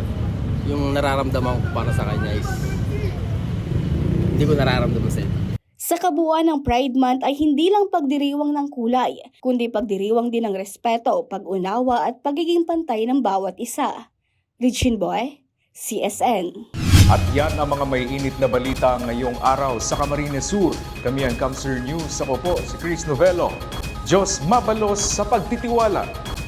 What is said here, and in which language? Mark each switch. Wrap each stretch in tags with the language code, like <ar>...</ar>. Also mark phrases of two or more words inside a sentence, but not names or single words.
<tl>Yung nararamdaman ko para sa kanya is hindi ko nararamdaman sa iba. Sa kabuuan ng Pride Month ay hindi lang pagdiriwang ng kulay, kundi pagdiriwang din ng respeto, pag-unawa at pagiging pantay ng bawat isa. Regine Boy, CSN. At yan ang mga may init na balita ngayong araw sa Camarines Sur. Kami ang Kamsur News. Ako po si Chris Novelo.</tl> <bik>Diyos mabalos sa pagtitiwala.</bik>